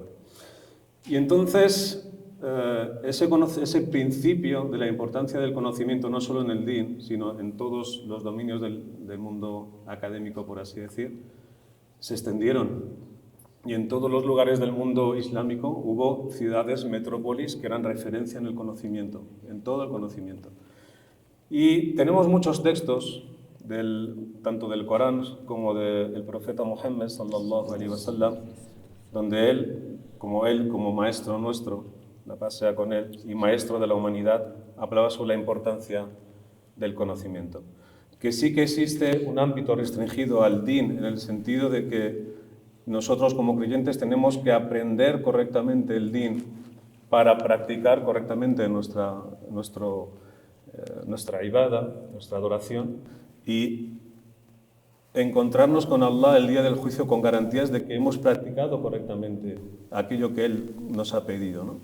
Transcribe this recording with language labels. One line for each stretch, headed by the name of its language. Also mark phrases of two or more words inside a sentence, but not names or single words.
Spanish: Y entonces, ese principio de la importancia del conocimiento, no solo en el din, sino en todos los dominios del mundo académico, por así decir, se extendieron. Y en todos los lugares del mundo islámico hubo ciudades, metrópolis, que eran referencia en el conocimiento, en todo el conocimiento. Y tenemos muchos textos, tanto del Corán como del profeta Muhammad
Arabic: صلى الله عليه وسلم,
Spanish: donde él como maestro nuestro, la paz sea con él, y maestro de la humanidad, hablaba sobre la importancia del conocimiento. Que sí que existe un ámbito restringido al din, en el sentido de que nosotros como creyentes tenemos que aprender correctamente el din para practicar correctamente nuestro nuestra ibada, nuestra adoración, y encontrarnos con Allah el día del juicio con garantías de que hemos practicado correctamente aquello que Él nos ha pedido, ¿no?